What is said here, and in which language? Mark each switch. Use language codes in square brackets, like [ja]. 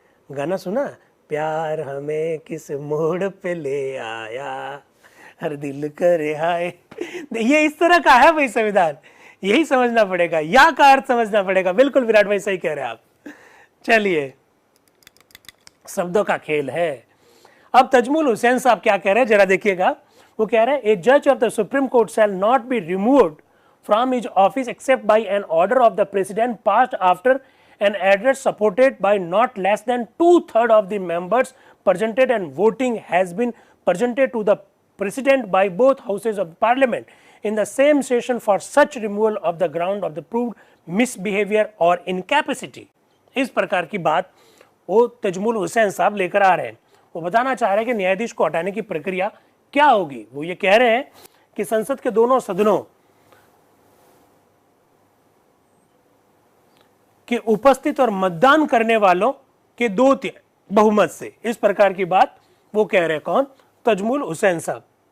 [hi] गाना सुना, प्यार हमें किस मोड़ पे ले आया, हर दिल करे हाय। ये इस तरह का है भाई संविधान, यही समझना पड़ेगा, या का अर्थ समझना पड़ेगा। बिल्कुल विराट भाई सही कह रहे हैं आप। चलिए, शब्दों का खेल है। अब तजमुल हुसैन साहब क्या कह रहे हैं जरा देखिएगा। वो कह रहे हैं [en] ए जज of the supreme court shall not be removed from his office except by N order of the president passed after an address supported by not less than 2/3 of the members presented and voting has been presented to the president by both houses of parliament in the same session for such removal of the ground of the proved misbehavior or incapacity। [hi] इस प्रकार की बात वो तजमुल हुसैन साहब लेकर आ रहे हैं। वो बताना चाह रहे हैं कि न्यायाधीश को हटाने की प्रक्रिया क्या होगी। वो ये कह रहे हैं कि संसद के दोनों सदनों के उपस्थित और मतदान करने वालों के 2/3 बहुमत से, इस प्रकार की बात वो कह रहे हैं। कौन? तजमुल हुसैन साहब।